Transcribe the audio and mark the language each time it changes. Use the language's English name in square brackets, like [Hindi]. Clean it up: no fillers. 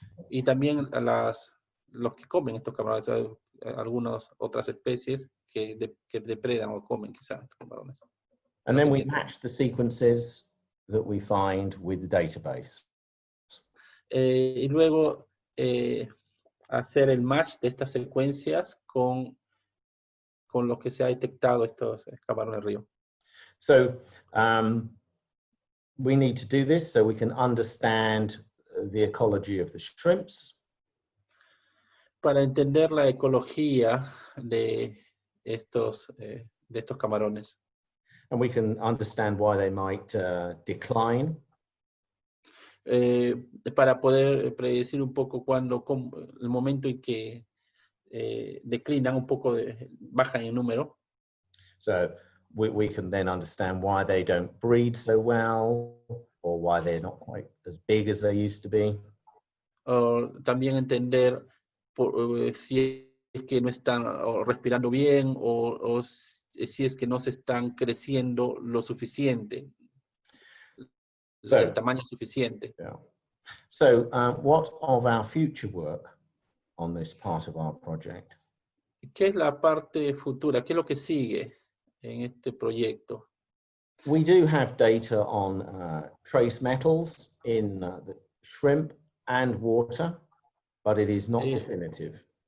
[Spanish] Y también los que comen estos camarones, algunas otras especies que depredan o comen quizás camarones. [English] And then we match the sequences that we find with the database. [Spanish] Y luego hacer el match de estas secuencias con lo que se ha detectado estos camarones río. [English] So we need to do this so we can understand the ecology of the shrimps. [Spanish] Para entender la ecología de estos camarones. [English] And we can understand why they might decline. [Spanish] Para poder predecir un poco el momento en que declinan un poco, bajan en número. [English] So we can then understand why they don't breed so well or why they're not quite as big as they used to be. [Spanish] También entender si es que no están respirando bien o si es que no se están creciendo lo suficiente, el tamaño suficiente. [English] Yeah. So what of our future work on this part of our project? [Spanish] ¿Qué es la parte futura? ¿Qué es lo que sigue en este proyecto? [English] We do have data on trace metals in the shrimp and water, but it is not definitive.